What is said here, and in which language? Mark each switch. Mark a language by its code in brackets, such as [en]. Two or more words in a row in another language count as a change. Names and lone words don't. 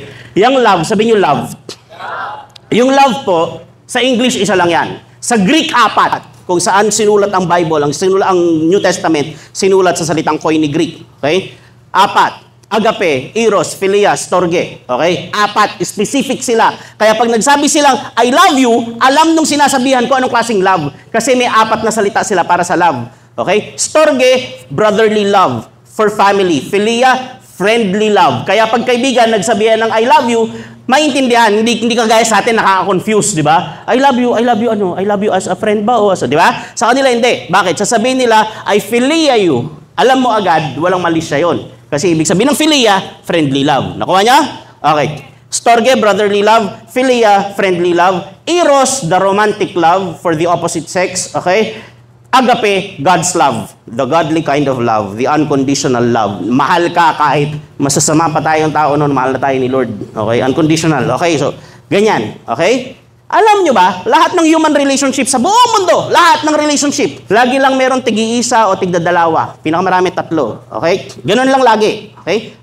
[tl] Yung love, sabihin yung love. Yung love po, sa English, isa lang yan. Sa Greek, 4. Kung saan sinulat ang Bible, ang New Testament, sinulat sa salitang Koine Greek. [en] Okay? 4. [el] Agape, eros, philia, storge. [tl] Okay? 4. Specific sila. Kaya pag nagsabi silang, [en] I love you, [tl] alam nung sinasabihan ko anong klaseng love. Kasi may 4 na salita sila para sa love. [en] Okay? Storge, brotherly love. For family. Philia, friendly love. [tl] Kaya pag kaibigan, nagsabihan ng [en] I love you, [tl] maintindihan, hindi kagaya sa atin nakaka-confuse, di ba? [en] I love you, ano? I love you as a friend ba? O as, [tl] di ba? Sa kanila, hindi. Bakit? Sasabihin nila, [en] I philia you. [tl] Alam mo agad, walang mali siya yun. Kasi ibig sabihin ng philia, [en] friendly love. [tl] Nakuha niya? Okay. Storge, [en] brotherly love. Philia, friendly love. Eros, the romantic love for the opposite sex. Okay? Agape, God's love. The godly kind of love. The unconditional love. [tl] Mahal ka kahit masasama pa tayong tao noon, mahal na tayo ni Lord. [en] Okay? Unconditional. Okay? So, ganyan. Okay? [tl] Alam nyo ba, lahat ng [en] human relationship [tl] sa buong mundo, lahat ng relationship, lagi lang meron tig-iisa o tigdadalawa. Pinakamarami 3. Okay? Ganun lang lagi. Okay?